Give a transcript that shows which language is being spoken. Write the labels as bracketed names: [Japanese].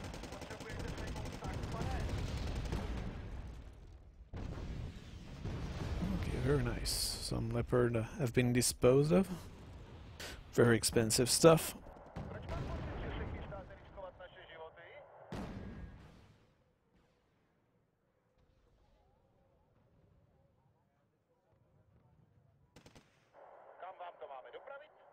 [Czech] Potřebujete sejmout tak, pane? [English] Okay, very nice. Some leopard have been disposed of. Very expensive stuff. [Czech] Proč mám pocit, že se chystáte riskovat naše životy? Kam vám to máme dopravit?